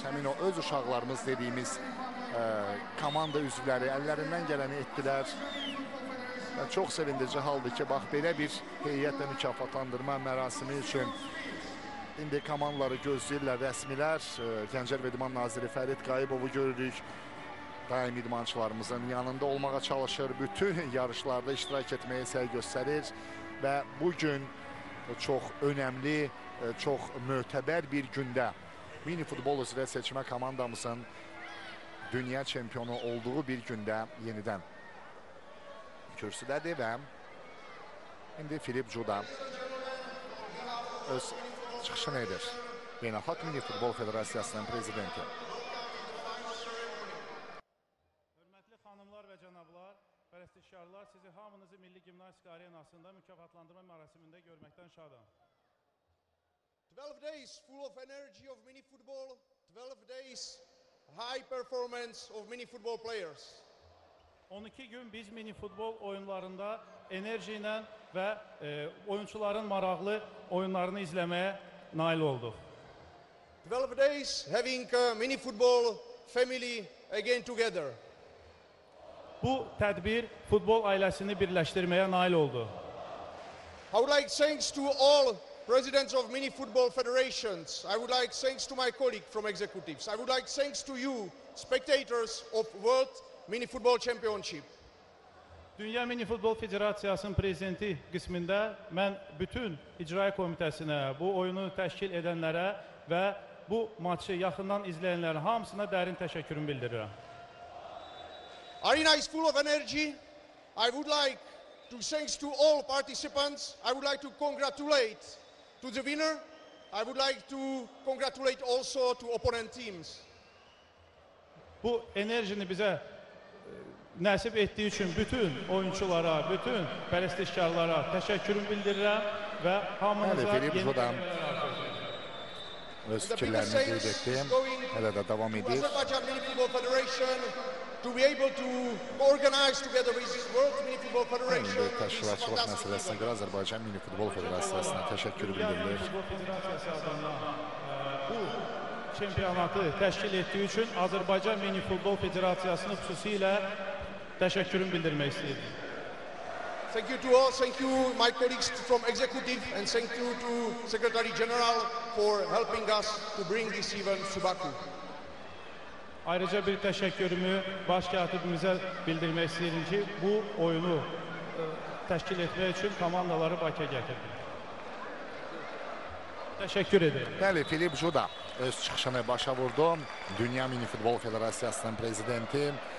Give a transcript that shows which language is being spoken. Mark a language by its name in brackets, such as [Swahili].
[Azerbaijani] Həmin o öz uşaqlarımız dediyimiz komanda üzvləri əllərindən gələni etdilər. Çox sevindirici haldır ki, bax belə bir heyətlə mükafatlandırma mərasimi üçün İndi komandaları gözləyirlər rəsmilər. Gənclər və İdman naziri Fərid Qayıbovu görürük. Daim idmançılarımızın yanında olmağa çalışır. Bütün yarışlarda iştirak etməyə səy göstərir. Və bugün çox önəmli, çox mötəbər bir gündə mini futbol üzrə seçmə komandamızın dünya çempionu olduğu bir gündə yenidən kürsüdədir və indi Filip Cuda öz çıxışını edir. Beynəlxalq Mini Futbol Federasiyasının prezidenti. Hörmətli xanımlar və cənablar, pərəstişkarlar, sizi hamınızı Milli Gimnastika Arenasında mükafatlandırma mərasimində görməkdən şadam. [English] 12 days full of energy of mini football, 12 days high performance of mini football players. [Azerbaijani] 12 gün biz mini futbol oyunlarında enerji ilə və oyunçuların maraqlı oyunlarını izləməyə nail olduq. [English] 12 days having a mini football family again together. [Azerbaijani] Bu tədbir futbol ailəsini birləşdirməyə nail oldu. [English] I would like thanks to all presidents of mini football federations. I would like thanks to my colleague from executives. I would like thanks to you, spectators of World Mini Football Championship. [Azerbaijani] Dünya Mini Futbol Federasiyasının prezidenti qismində mən bütün icra komitəsinə, bu oyunu təşkil edənlərə və bu maçı yaxından izləyənlərin hamısına dərin təşəkkürümü bildirirəm. [English] Arena is full of energy. I would like to thanks to all participants. I would like to congratulate to the winner. I would like to congratulate also to opponent teams. [Azerbaijani] Bu enerjini bizə nəsib etdiyi üçün bütün oyunçulara, bütün pərəstişkarlara təşəkkürümü bildirirəm və hamınıza yeni qələbələr arzu edirəm. Öz fikirlərini qeyd etdi. Hələ də davam edir. [English] Azerbaijan Mini Football Federation to be able to organize together with this World Mini Football Federation. [Azerbaijani] Təşkilatçılıq məsələsinə görə Azərbaycan Mini Futbol Federasiyasına təşəkkür bildirilir. Futbol Federasiyası adına bu çempionatı təşkil etdiyi üçün Azərbaycan Mini Futbol Federasiyasını xüsusilə təşəkkürümü bildirmək istəyirəm. [English] Thank you to all, thank you my colleagues from executive and thank you to Secretary General for helping us to bring this event to Baku. [Azerbaijani] Ayrıca bir təşəkkürümü baş katibimizə bildirmək istəyirəm ki, bu oyunu təşkil etmək üçün komandaları Bakıya gətirdi. Təşəkkür edirəm. Bəli, Filip Juda öz çıxışını başa vurdu. Dünya Mini Futbol Federasiyasının prezidenti.